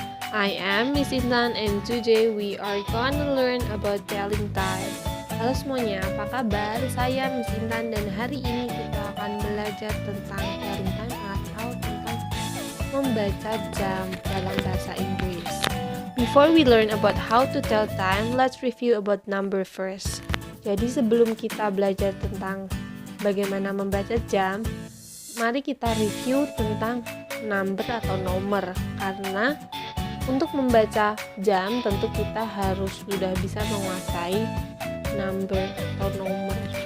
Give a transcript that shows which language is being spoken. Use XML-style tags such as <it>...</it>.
<en>I am Miss Intan and today we are gonna learn about telling time.</en> <id>Halo semuanya, apa kabar? Saya Miss Intan dan hari ini kita akan belajar tentang telling time atau tentang membaca jam dalam bahasa Inggris.</id> <en>Before we learn about how to tell time, let's review about number first.</en> <id>Jadi sebelum kita belajar tentang bagaimana membaca jam, mari kita review tentang number atau nomor, karena untuk membaca jam tentu kita harus sudah bisa menguasai number atau nomor.</id>